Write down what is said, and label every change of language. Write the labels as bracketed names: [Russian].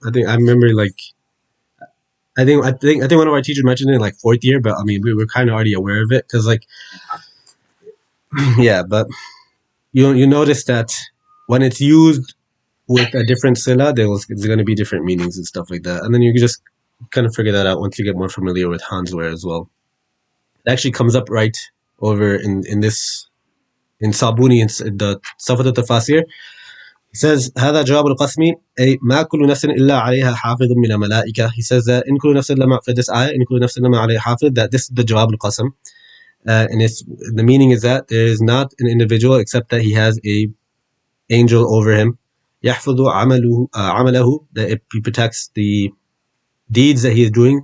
[English] I think I remember like I think one of our teachers mentioned it in like fourth year, but I mean we were kind of already aware of it because like yeah, but you notice that when it's used with a different sila, there's going to be different meanings and stuff like that, and then you can just kind of figure that out once you get more familiar with Hansware as well. It actually comes up right over in this in Sabuni in the Safat al-Tafasir. He says [Arabic] هذا جواب القسم أي ما كل نفس إلا عليها حافظ من الملائكة. [English] He says that [Arabic] إن كل نفس لما [English] for this ayah [Arabic] إن كل نفس لما عليها حافظ, [English] that this is the [Arabic] جواب القسم, [English] and it's the meaning is that there is not an individual except that he has a angel over him. [Arabic] يحفظ عمله, [English] that he protects the deeds that he is doing.